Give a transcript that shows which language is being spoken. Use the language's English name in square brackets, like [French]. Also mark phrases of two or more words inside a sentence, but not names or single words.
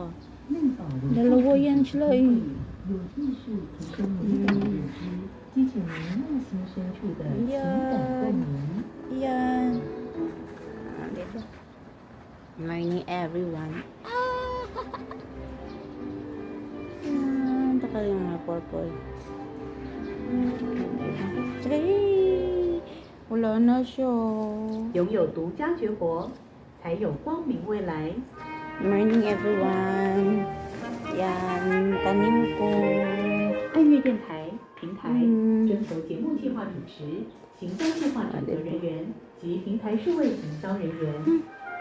[Filipino] Dalawa yan sila Yan. [English] Dito. Morning everyone. [Filipino] Yan. Taka yung mga purple. Wala na siya. [Chinese] 拥有独家绝活，才有光明未来。 [English] Morning everyone. [Filipino] Yan. Tanim ko. [Chinese] 爱乐电台平台征求节目计划主持、行销计划负责人员及平台数位行销人员。